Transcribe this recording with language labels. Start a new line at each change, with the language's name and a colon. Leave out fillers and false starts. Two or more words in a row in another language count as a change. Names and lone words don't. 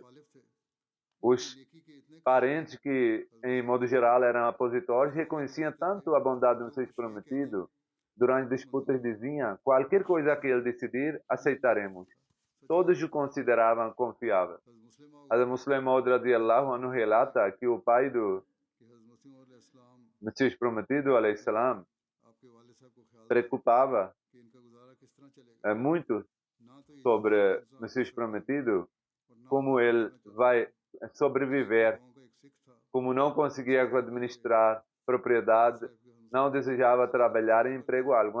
Portuguese: Os parentes que, em modo geral, eram opositores, reconheciam tanto a bondade do Messias prometido. Durante disputas diziam, qualquer coisa que ele decidir, aceitaremos. Todos o consideravam confiável. A Muslim Maud
Arabic: رضي الله عنه
Portuguese: relata que o pai do Messias prometido,
Arabic: عليه السلام,
Portuguese: preocupava muito sobre o Messias prometido, como ele vai sobreviver, como não conseguia administrar propriedade, não desejava trabalhar em emprego algum.